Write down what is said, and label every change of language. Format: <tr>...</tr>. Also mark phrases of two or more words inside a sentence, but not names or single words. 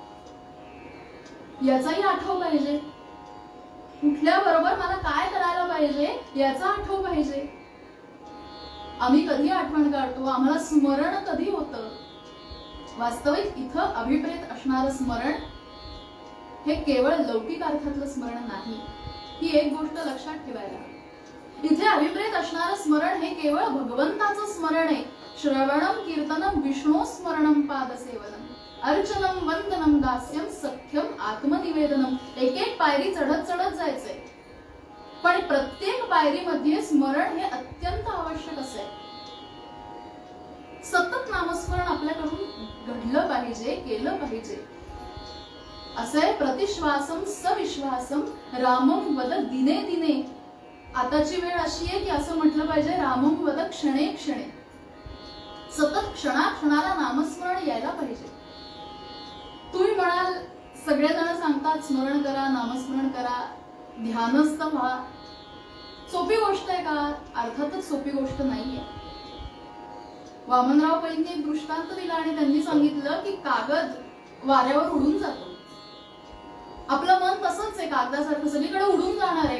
<mr>याचाही आठव पाहिजे कुठल्या बरोबर मला काय करायला पाहिजे याचा आठव पाहिजे आम्ही कधी आठवण काढतो आम्हाला स्मरण कधी होतं वास्तविक इथं अभिप्रेत असणारं स्मरण हे केवळ लौकिक अर्थातलं स्मरण नाही ही एक गोष्ट लक्षात ठेवायला इथे अभिप्रेत असणारं स्मरण हे केवळ भगवंताचं स्मरण आहे</mr> <sa>श्रवणम कीर्तनम विष्णू स्मरणम पादसेवनम अर्चनम वंदनम दास्यम सख्यम आत्मनिवेदनम</sa> <mr>एक एक पायरी चढत चढत जायचंय पण प्रत्येक पायरीमध्ये स्मरण हे अत्यंत आवश्यक असेल सतत नामस्मरण आपल्याकडून घडलं पाहिजे केलं पाहिजे असे</mr> <sa>प्रतिश्वासम सविश्वासम रामम वद दिने दिने</sa> <mr>आताची वेळ अशी आहे की असं म्हटलं पाहिजे</mr> <sa>रामम वद क्षणे क्षणे</sa> <mr>सतत क्षणाक्षणाला नामस्मरण यायला पाहिजे तुम्ही म्हणाल सगळेजण सांगतात स्मरण करा नामस्मरण करा ध्यानस्थ व्हा सोपी गोष्ट आहे का अर्थातच सोपी गोष्ट नाहीये वामनराव पैंनी एक दृष्टांत दिला आणि त्यांनी सांगितलं की कागद वाऱ्यावर उडून जातो आपलं मन तसंच आहे, कागदासारखं सगळीकडे उडून जाणार आहे.</mr>